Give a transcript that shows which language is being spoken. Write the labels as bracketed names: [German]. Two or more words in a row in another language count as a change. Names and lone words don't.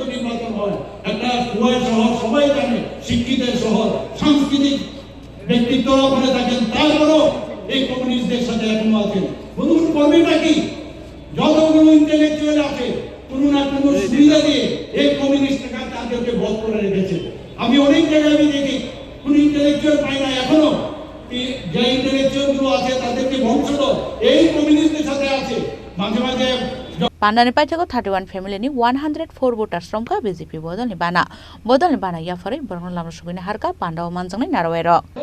[Bangla] নির্বাচন হয় একটা খোয়ে শহর সবাই জানে শিক্ষিতের শহর সাংস্কৃতিক ব্যক্তিত্ব ওখানে থাকেন তারপরেও এই কমিউনিস্টদের সাথে এখনো আছেন বন্ধুগণ কর্মীটা কি যতগুলো ইন্টেলেকচুয়াল আছে কোনো না কোনো সুবিধা দিয়ে এই কমিউনিস্টরা তাদেরকে বধ করে রেখেছে আমি অনেক জায়গায় আমি দেখি কোন ইন্টেলেকচুয়াল পাই না এখনো যে ইন্টেলেকচুয়াল গুলো আছে তাদেরকে বংশধর এই কমিউনিস্টদের সাথে আছে মাঝে মাঝে [Kok Borok] पान्डानि पाइथाको 31 फेमिलिनि 104 भोटार श्रमका बीजेपी बदलनि बाना याफरै बरन लामो सुबिना हारका पान्डाव मानजंनि नारवेर